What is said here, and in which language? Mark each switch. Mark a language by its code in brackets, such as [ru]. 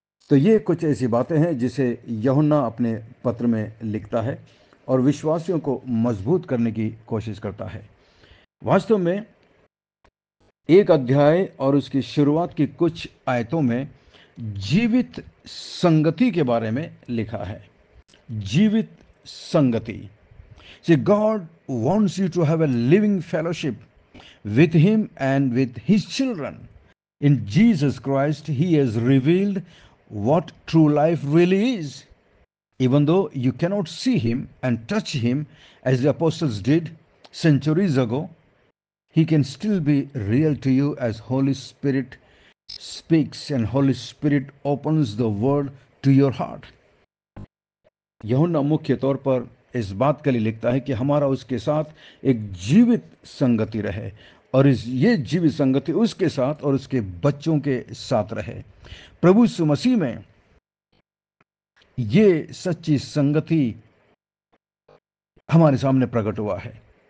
[hi] तो ये कुछ ऐसी बातें हैं जिसे यूहन्ना अपने पत्र में लिखता है और विश्वासियों को मजबूत करने की कोशिश करता है। वास्तव में एक अध्याय और उसकी शुरुआत की कुछ आयतों में जीवित संगति के बारे में लिखा है। जीवित संगति। [en] See, God wants you to have a living fellowship with Him and with His children. In Jesus Christ, He has revealed what true life really is. Even though you cannot see him and touch him as the apostles did centuries ago, he can still be real to you as Holy Spirit speaks and Holy Spirit opens the word to your heart. [hi] यूहन्ना मुख्य तौर पर इस बात के लिए लिखता है कि हमारा उसके साथ एक जीवित संगति रहे और ये जीवित संगति उसके साथ और उसके बच्चों के साथ रहे। प्रभु यीशु मसीह में ये सच्ची संगति हमारे सामने प्रकट हुआ है।